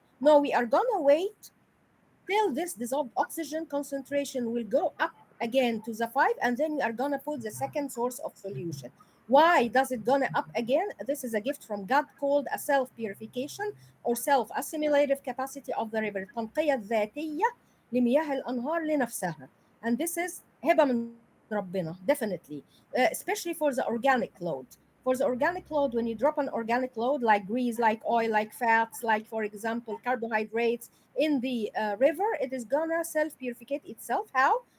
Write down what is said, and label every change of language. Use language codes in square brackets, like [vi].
[en] No, we are going to wait till this dissolved oxygen concentration will go up again to the 5, and then we are going to put the second source of solution. Why does it gonna up again? This is a gift from God called a self-purification or self-assimilative capacity of the river. [ar] التنقية الذاتية لمياه الأنهار لنفسها. [en] And this is [ar] هبة من ربنا, [en] definitely, especially for the organic load. For the organic load, when you drop an organic load like grease, like oil, like fats, like, for example, carbohydrates in the river, it is gonna self-purificate itself. How?